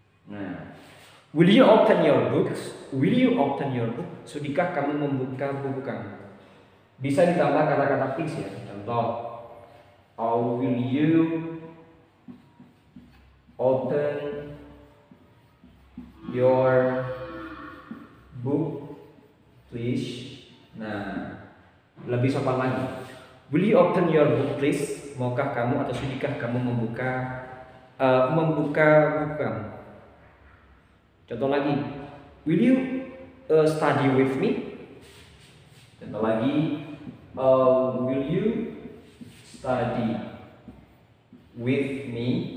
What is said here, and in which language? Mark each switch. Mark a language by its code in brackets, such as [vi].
[en] Nah, will you open your books? [id] Sudikah kamu membuka buku kamu? Bisa ditambah kata-kata please ya. Contoh, [en] will you open your book please? [id] Nah, lebih sopan lagi. [en] Will you open your book please? [id] Maukah kamu atau sudikah kamu membuka buku kamu? Contoh lagi, [en] will you study with me? [id] Contoh lagi, [en] will you study with me?